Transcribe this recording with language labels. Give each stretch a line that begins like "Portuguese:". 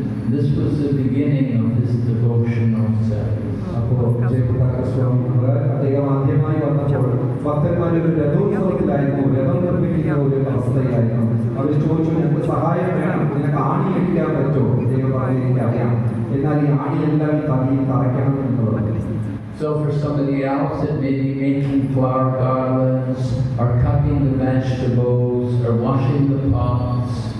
English: This was the beginning of his devotional service.
Malayalam: അപ്പോൾ ജയപ്രകാശ സ്വാമി അദ്ദേഹം ആദ്യമായി വന്നപ്പോൾ ഭക്തന്മാർ ഒരു രഥോത്സവത്തിലായിരുന്നു, രഥം നിർമ്മിക്കുന്ന ഒരു അവസ്ഥയിലായിരുന്നു. അവർ ചോദിച്ചു, ഞങ്ങൾക്ക് സഹായം വേണം, നിനക്ക് ആണി അടിക്കാൻ പറ്റുമോ? അദ്ദേഹം പറഞ്ഞു, എനിക്കറിയാം, എന്നാൽ ഈ ആണിയെല്ലാം തലയിൽ തറയ്ക്കണം എന്നുള്ളത്.
English: So for somebody else, it may be making flower garlands, or cutting the vegetables, or washing the pots.